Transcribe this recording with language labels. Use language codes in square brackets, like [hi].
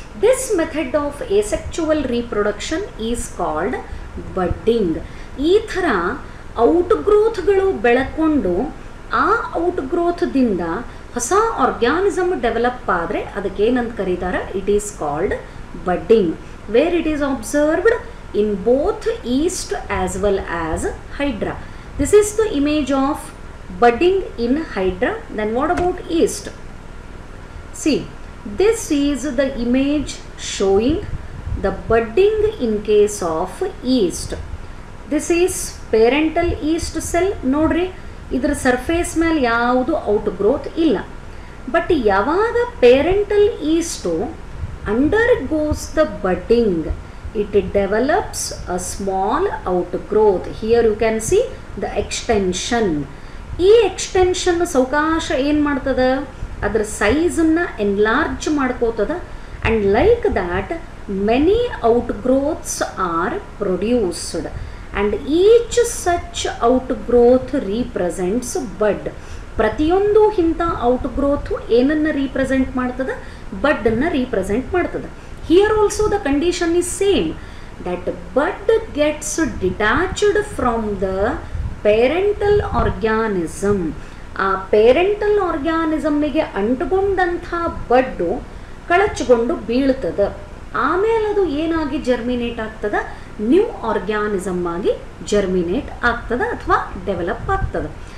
[en] This method of asexual reproduction is called budding. [kn] ಈ ಥರ ಔಟ್ಗ್ರೋತ್ಗಳು ಬೆಳಕೊಂಡು ಆ ಔಟ್ಗ್ರೋತ್ದಿಂದ ಹೊಸ ಆರ್ಗ್ಯಾನಿಸಮ್ ಡೆವಲಪ್ ಆದರೆ ಅದಕ್ಕೇನಂತ ಕರೀತಾರೆ, [en] It is called budding. Where it is observed in both yeast as well as hydra. This is the image of budding in hydra. Then what about yeast? See, this is the image showing the budding in case of yeast. This is parental yeast cell. [kn] ನೋಡ್ರಿ, ಇದರ surface ಮೇಲೆ ಯಾವುದು out growth ಇಲ್ಲ. [en] But ಯಾವಾಗ parental yeast undergoes the budding, it develops a small outgrowth. Here you can see the extension. [kn] ಈ extension ಸಾವಕಾಶ ಏನು ಮಾಡ್ತದೆ, ಅದರ ಸೈಜನ್ನು ಎನ್ಲಾರ್ಜ್ ಮಾಡ್ಕೋತದ. [en] And like that many outgrowths are produced. And each such outgrowth represents bud. [kn] ಪ್ರತಿಯೊಂದು ಇಂಥ ಔಟ್ಗ್ರೋತು ಏನನ್ನು ರೀಪ್ರೆಸೆಂಟ್ ಮಾಡ್ತದೆ, ಬಡ್ಡನ್ನು ರೀಪ್ರೆಸೆಂಟ್ ಮಾಡ್ತದೆ. [en] Here also the condition is same, that bud gets detached from the parental organism. [kn] ಆ ಪೇರೆಂಟಲ್ ಆರ್ಗ್ಯಾನಿಸಮ್ಮಿಗೆ ಅಂಟುಕೊಂಡಂಥ ಬಡ್ಡು ಕಳಚ್ಕೊಂಡು ಬೀಳ್ತದೆ. ಆಮೇಲೆ ಅದು ಏನಾಗಿ ಜರ್ಮಿನೇಟ್ ಆಗ್ತದೆ, ನ್ಯೂ ಆರ್ಗ್ಯಾನಿಸಮ್ ಆಗಿ ಜರ್ಮಿನೇಟ್ ಆಗ್ತದೆ ಅಥವಾ ಡೆವಲಪ್ ಆಗ್ತದೆ.